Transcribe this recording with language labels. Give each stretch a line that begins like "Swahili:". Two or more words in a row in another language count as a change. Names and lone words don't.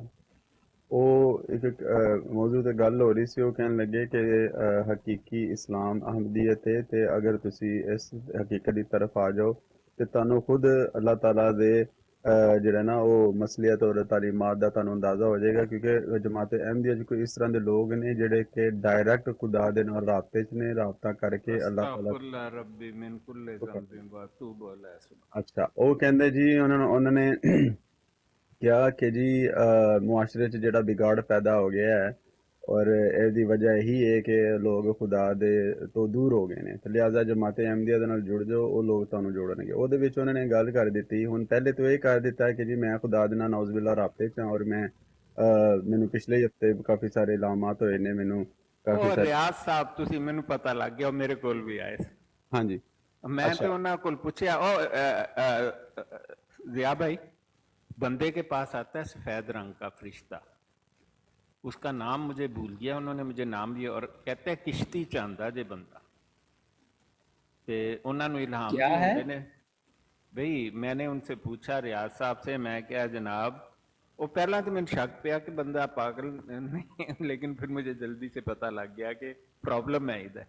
Punjabi: ਉਹ ਇੱਕ ਮੌਜੂ ਤੇ ਗੱਲ ਹੋ ਰਹੀ ਸੀ, ਉਹ ਕਹਿਣ ਲੱਗੇ ਕਿ ਹਕੀਕੀ ਇਸਲਾਮ ਅਹਿਮਦੀਅਤ ਹੈ ਤੇ ਅਗਰ ਤੁਸੀਂ ਇਸ ਹਕੀਕਤ ਦੀ ਤਰਫ ਆ ਜਾਓ ਤੇ ਤੁਹਾਨੂੰ ਖੁਦ ਅੱਲਾਹ ਤਾਲਾ ਦੇ ਜਿਹੜਾ ਨਾ ਉਹ ਮਸਲੀਅਤ ਔਰ ਤਾਲੀਮਾਤ ਦਾ ਤੁਹਾਨੂੰ ਅੰਦਾਜ਼ਾ ਹੋ ਜਾਏਗਾ, ਕਿਉਂਕਿ ਜਮਾਤ ਅਹਿਮਦੀਆ 'ਚ ਕੋਈ ਇਸ ਤਰ੍ਹਾਂ ਦੇ ਲੋਕ ਨੇ ਜਿਹੜੇ ਕਿ ਡਾਇਰੈਕਟ ਖੁਦਾ ਦੇ ਨਾਲ ਰਾਬਤੇ 'ਚ ਨੇ, ਰਾਬਤਾ ਕਰਕੇ ਅੱਲਾਹ ਤਾਲਾ।
Arabic: أستغفر الله ربي من كل ذنب وأتوب إليه.
Punjabi: ਅੱਛਾ, ਉਹ ਕਹਿੰਦੇ ਜੀ ਉਹਨਾਂ ਨੇ ਕਿਹਾ ਕਿ ਜੀ ਮੁਆਸ਼ਰੇ 'ਚ ਜਿਹੜਾ ਵਿਗਾੜ ਪੈਦਾ ਹੋ ਗਿਆ ਹੈ ਔਰ ਇਹਦੀ ਵਜ੍ਹਾ ਇਹੀ ਹੈ ਕਿ ਲੋਕ ਖੁਦਾ ਦੇ ਤੋਂ ਦੂਰ ਹੋ ਗਏ ਨੇ, ਤੇ ਲਿਹਾਜ਼ਾ ਜਮਾਤ ਅਹਿਮਦੀਆ ਦੇ ਨਾਲ ਜੁੜ ਜਾਓ, ਉਹ ਲੋਕ ਤੁਹਾਨੂੰ ਜੋੜਨਗੇ। ਉਹਦੇ ਵਿੱਚ ਉਹਨਾਂ ਨੇ ਗੱਲ ਕਰ ਦਿੱਤੀ, ਹੁਣ ਪਹਿਲੇ ਤੋਂ ਇਹ ਕਰ ਦਿੱਤਾ ਕਿ ਜੀ ਮੈਂ ਖੁਦਾ ਦੇ ਨਾਲ ਨੌਜ਼ੁਬਿਲlah ਰਾਬਤੇ 'ਚ ਹਾਂ ਔਰ ਮੈਂ ਮੈਨੂੰ ਪਿਛਲੇ ਹਫਤੇ ਕਾਫੀ ਸਾਰੇ ਇਲਾਮਾਤ ਹੋਏ ਨੇ, ਮੈਨੂੰ ਕਾਫੀ ਉਹ ਸਾਰੇ। ਰਿਆਜ਼ ਸਾਹਿਬ ਤੁਸੀਂ ਮੈਨੂੰ ਪਤਾ ਲੱਗ ਗਿਆ, ਉਹ ਮੇਰੇ ਕੋਲ ਵੀ ਆਏ ਸੀ। ਹਾਂਜੀ ਮੈਂ ਤੇ ਉਹਨਾਂ ਕੋਲ ਪੁੱਛਿਆ, ਉਹ
Urdu: جیا بھائی بندے کے پاس آتا ہے سفید رنگ کا فرشتہ، اس کا نام مجھے بھول گیا، انہوں نے مجھے نام دیا اور کہتے ہیں
Punjabi: ਕਿਸ਼ਤੀ ਚ ਆਂਦਾ ਜੇ ਬੰਦਾ، ਤੇ
Urdu: انہوں نے الہام क्या भी है?
Punjabi: ਹੁੰਦੇ ਨੇ।
Urdu: بھائی میں نے ان سے پوچھا ریاض صاحب سے، میں کیا جناب، وہ پہلا تو میں نے شک پیا کہ بندہ پاگل نہیں، لیکن پھر مجھے جلدی سے پتا لگ گیا کہ پرابلم ہے ادھر.